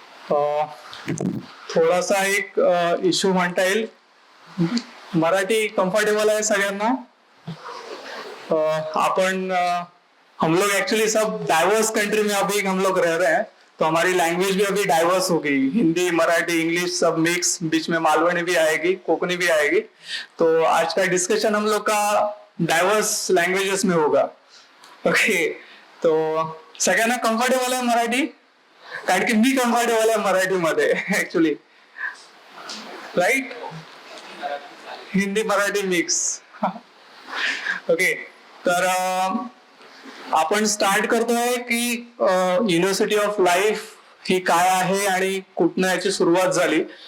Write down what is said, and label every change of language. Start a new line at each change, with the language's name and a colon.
Marathi: थोडासा एक इश्यू म्हणता येईल. मराठी कम्फर्टेबल आहे सगळ्यांना.
Hindi: अपन हम लोग एक्चुअली सब डाइवर्स कंट्री में अभी हम लोग रह रहे हैं, तो हमारी लैंग्वेज भी अभी डाइवर्स हो गई. हिंदी, मराठी, इंग्लिश सब मिक्स, बीच में मालवणी भी आएगी, कोकणी भी आएगी. तो आज का डिस्कशन हम लोग का डाइवर्स लैंग्वेजेस में होगा.
Marathi: ओके, तो सगळ्यांना कम्फर्टेबल आहे मराठी? कारण की मी कम्फर्टेबल आहे मराठीमध्ये actually, right? Hindi Marathi mix. Okay, तर आपण स्टार्ट करतोय की युनिव्हर्सिटी ऑफ लाईफ ही काय आहे आणि कुठनं याची सुरुवात झाली.